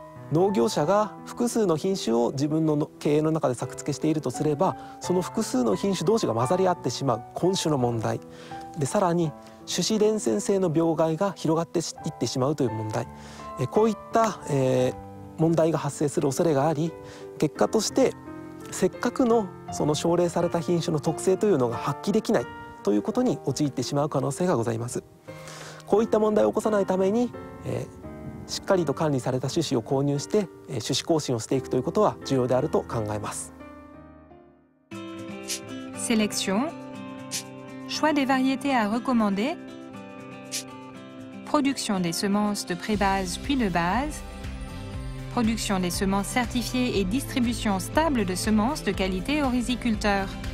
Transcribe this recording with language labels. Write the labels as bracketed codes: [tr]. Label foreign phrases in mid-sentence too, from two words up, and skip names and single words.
[ja] 農業者が複数の品種を自分の経営の中で作付けしているとすれば、その複数の品種同士が混ざり合ってしまう混種の問題で、さらに種子伝染性の病害が広がっていってしまうという問題、こういった、問題が発生する恐れがあり、結果としてせっかくのその奨励された品種の特性というのが発揮できないということに陥ってしまう可能性がございます。こういった問題を起こさないために、しっかりと管理された種子を購入して種子更新をしていくということは重要であると考えます。 [fr] Sélection, choix des variétés à recommander, production des semences de pré-base puis de base, production des semences certifiées et distribution stable de semences de qualité aux riziculteurs.